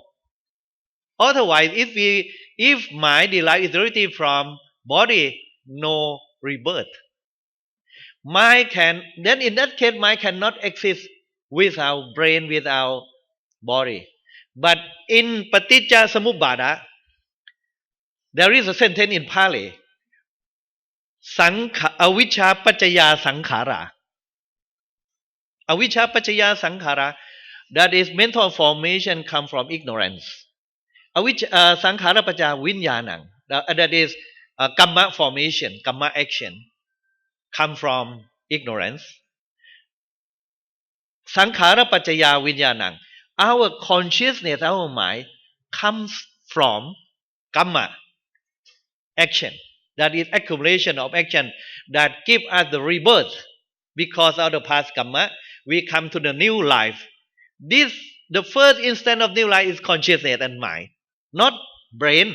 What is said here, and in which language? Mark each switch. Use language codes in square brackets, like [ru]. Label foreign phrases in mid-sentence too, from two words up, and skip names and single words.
[en] Otherwise, if mind derives its reality from body, no rebirth. Mind can then in that case mind cannot exist without brain, without body. But in Paticca Samuppada, there is a sentence in Pali, [pi] avicca paccaya sankhara. Avicca paccaya sankhara, [en] that is mental formation come from ignorance. [pi] Avicca sankhara paccaya vinyanang, [en] that is kamma formation, kamma action, come from ignorance. [pi] Sankhara paccaya vinyanang, [en] our consciousness, our mind, comes from kamma, action. That is accumulation of action that give us the rebirth. Because of the past karma, we come to the new life. The first instant of new life is consciousness and mind, not brain.